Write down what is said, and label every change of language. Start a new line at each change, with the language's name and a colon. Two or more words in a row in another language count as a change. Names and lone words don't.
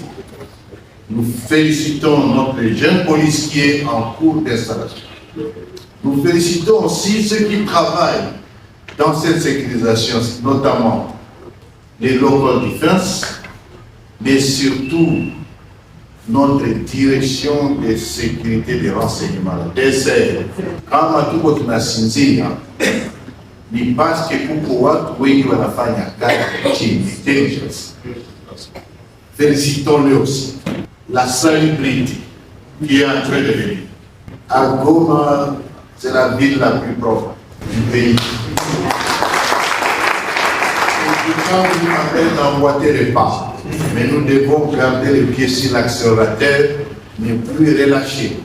French: Nous félicitons notre jeune policier en cours d'installation. Nous félicitons aussi ceux qui travaillent dans cette sécurisation, notamment les
English: local defense,
French: mais surtout notre direction de sécurité des renseignements, DSR.
Swahili: Kama tuko tunasinzia, ni
French: parce que
Swahili: kuko watu wengi wanafanya kazi chini,
French: intelligence. Félicitons-le aussi. La salubrité qui est en train de venir. À Goma, c'est la ville la plus propre du pays. Quand vous m'appelez d'emboîter les pas, mais nous devons garder les pieds sur l'accélérateur, ne plus relâcher.